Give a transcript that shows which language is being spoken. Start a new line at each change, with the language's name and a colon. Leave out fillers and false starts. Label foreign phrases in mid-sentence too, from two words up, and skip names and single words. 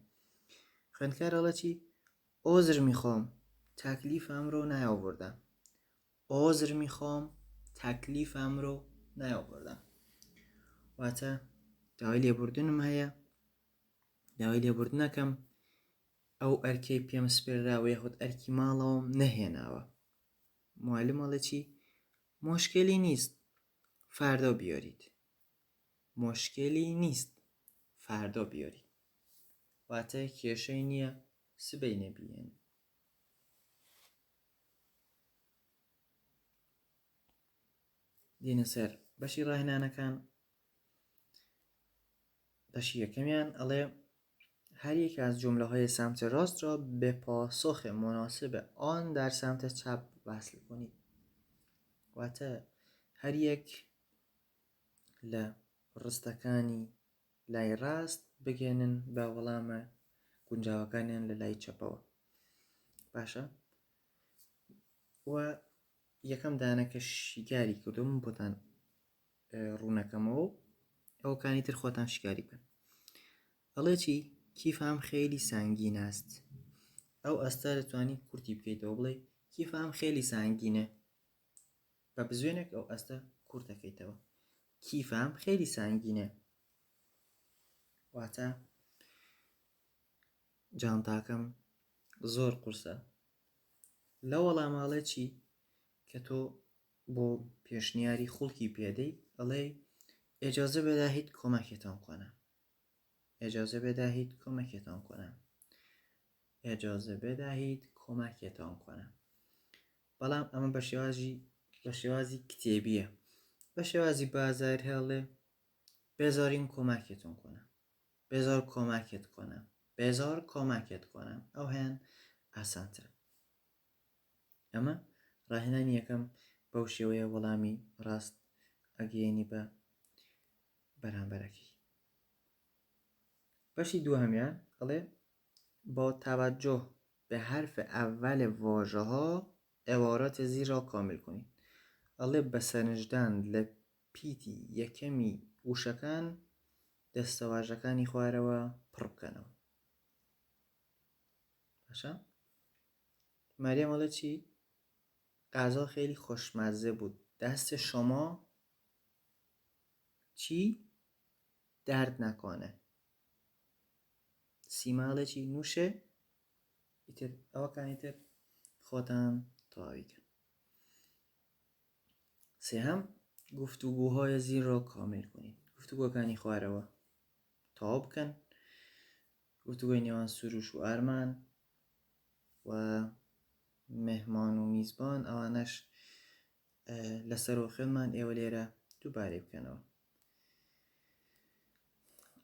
Central Kurdish: خوێندکار دەڵێ چی؟
Persian: عذر میخوام تکلیفم رو نیاوردم. عذر میخوام تکلیفم رو نیاوردم.
Central Kurdish: واتە داوای لێبوردنم هەیە، داوای لێبوردنەکەم ئەو ئەرکەی پێم سپێردراوە یاخود ئەرکی ماڵەوەم نەهێناوە. معلم دەڵێ چی؟
Persian: مشکلی نیست فردا بیارید. مشکلی نیست فردا بیارید.
Central Kurdish: واتە کێشەی نییە سبەی نەبیێن. دینە سەر بەشی ڕاهێنانەکان. بەشی یەکەمیان ئەڵێ
Persian: هر یک از جمله‌های سمت راست را به پاسخ مناسب آن در سمت چپ وصل کنید.
Central Kurdish: واتە هەر یەک لە ڕستەکانی لای ڕاست بگێنن بە وەڵامە گونجاوەکانیان لە لای چەپەوە. باشە. و یەکەم دانەکە شیکاری کردوم بۆتان ڕوونەکەمەوە، ئەوکانی تر خۆتان شیکاری بکەن. ئەڵێ چی؟
Persian: کیفم خیلی سنگین است.
Central Kurdish: ئەو ئەستا دەتوانی کورتی بکەیتەوە بڵێ
Persian: کیفم خیلی سنگینه.
Central Kurdish: بە بزوێنێک ئەو ئەستا کورت دەکەیتەوە.
Persian: کیفم خیلی سنگینه
Central Kurdish: واتە جانتاکەم زۆر قورسە. لە وەڵاماڵێ چی؟ کە تۆ بۆ پێشنیاری خوڵکی پێدەی ئەڵێ
Persian: اجازه بدهید کمکتان کنم. اجازه بدهید کمکتان کنم. اجازه بدهید کمکتان کنم.
Central Kurdish: بەڵام ئەمە بە شێوازی کتێبیە. بە شێوازی بازار هەڵێ
Persian: بذارین کمکتون کنم. بذار کمکت کنم. بذار کمکت کنم.
Central Kurdish: ئەو هەیەن ئاسانترە. ئەمە ڕاهێنانی یەکەم بەو شێوەیە وەڵامی ڕاست ئەگەیەنی بە بەرامبەرەکەی. بەشی دووهەمیان ئەڵێ
Persian: با توجه به حرف اول واژه‌ها عبارات زیر را کامل کنید.
Central Kurdish: ئەڵێ بە سەرنجدان لە پیتی یەکەمی وشەکان دەستەواژەکانی خوارەوە پڕ بکەنەوە. باشە؟ مەریەم ئەڵێ چی؟
Persian: غذا خیلی خوشمزه بود. دست شما چی؟ درد نکنه.
Central Kurdish: سیما ئەڵێ چی؟ نووشە. ئیتر ئەوەکانی تر خۆتان تەواوی کەن.
Persian: سێهەم گفتوگوهای زیر را کامل کنید.
Central Kurdish: گفتوگوەکانی خوارەوە تەواو بکەن. گفتوگوی نێوان سروش و ئارمان و مهمان و میزبان ئەوانەش لەسەر و خوێنمان ئێوە لێرە دووبارەی بکەنەوە.